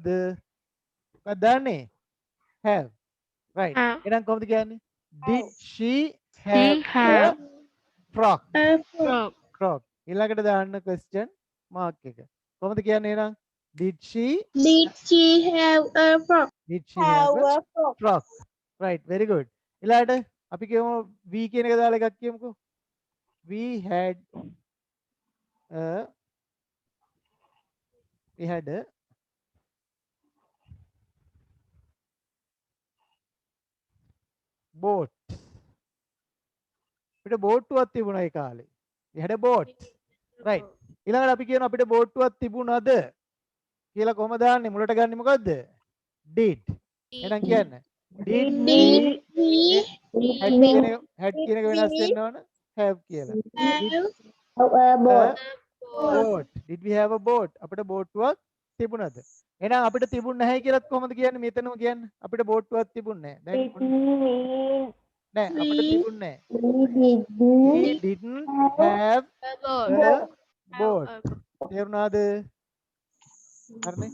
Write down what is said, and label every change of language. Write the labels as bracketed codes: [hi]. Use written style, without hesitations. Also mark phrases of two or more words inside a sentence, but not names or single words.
[si] මොකක්ද දාන්නේ? have. right. එහෙනම් කොහොමද කියන්නේ? [en] Did she have a frock? Frock. [si] ඊළඟට දාන්න [en] question mark [si] එක. කොහොමද කියන්නේ එහෙනම්? [en] Did she have a frock? Did she have a frock? Right, very good. [si] ඊළඟට අපි කියමු we කියන එක දාලා එකක් කියමුකෝ. [en] We had a boat. [si] අපිට බෝට්ටුවක් තිබුණා ඒ කාලේ. [en] We had a boat. Right. [si] ඊළඟට අපි කියනවා අපිට බෝට්ටුවක් තිබුණාද කියලා කොහමද දාන්නේ? මුලට ගන්නෙ මොකද්ද? did. එහෙනම් කියන්න. [en] did we had [si] කියන එක වෙනස් වෙන්න ඕන have කියලා. [en] boat. Did we have a boat? [si] අපිට බෝට්ටුවක් තිබුණාද? එහෙනම් අපිට තිබුණ නැහැ කියලාත් කොහොමද කියන්නේ? මෙතනම කියන්න. අපිට බෝට්ටුවක් තිබුණේ නැහැ. දැන් නෑ අපිට තිබුණේ නැහැ. [en] We didn't have a boat. [si] තේරුණාද? හරිනේ.